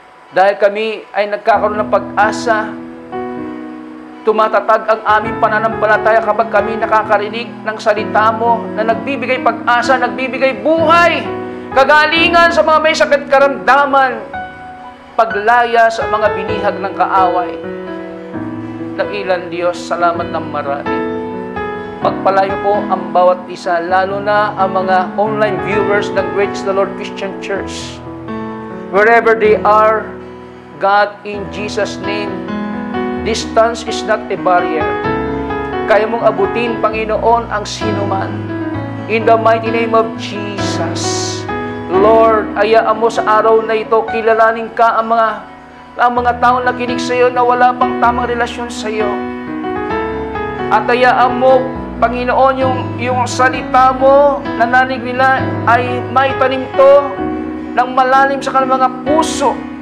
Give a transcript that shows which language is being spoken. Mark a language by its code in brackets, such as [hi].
[tl] Dahil kami ay nagkakaroon ng pag-asa, tumatatag ang aming pananampalataya kapag kami nakakarinig ng salita mo na nagbibigay pag-asa, nagbibigay buhay, kagalingan sa mga may sakit karamdaman, paglaya sa mga binihag ng kaaway. Dakilang Diyos, salamat ng marami. Pagpalayo po ang bawat isa, lalo na ang mga online viewers ng Grace the Lord Christian Church. [en] Wherever they are, God, in Jesus' name, distance is not a barrier. [tl] Kaya mong abutin, Panginoon, ang sinuman. [en] In the mighty name of Jesus, Lord, [tl] hayaan mo sa araw na ito, kilalanin ka ang mga taong nakinig sa iyo na wala pang tamang relasyon sa iyo. At hayaan mo, Panginoon, yung salita mo, nananig nila ay maitanim to ng malalim sa kanilang mga puso.